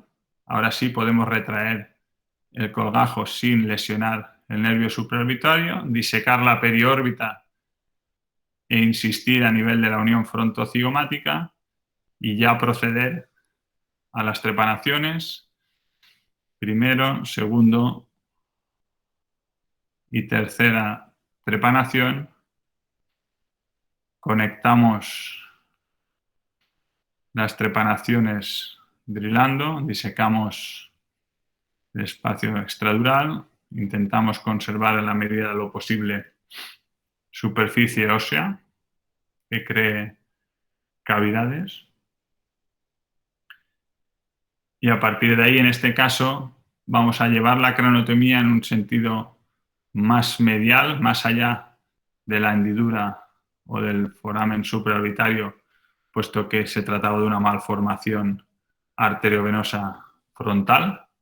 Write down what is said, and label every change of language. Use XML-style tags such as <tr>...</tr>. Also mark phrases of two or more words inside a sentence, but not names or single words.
<es>Ahora sí podemos retraer el colgajo sin lesionar el nervio supraorbitario, disecar la periórbita e insistir a nivel de la unión frontocigomática y ya proceder a las trepanaciones, primero, segundo y tercera trepanación. Conectamos las trepanaciones drilando, disecamos el espacio extradural, intentamos conservar en la medida de lo posible superficie ósea que cree cavidades. Y a partir de ahí, en este caso, vamos a llevar la craneotomía en un sentido más medial, más allá de la hendidura o del foramen supraorbitario, puesto que se trataba de una malformación arteriovenosa frontal.</es>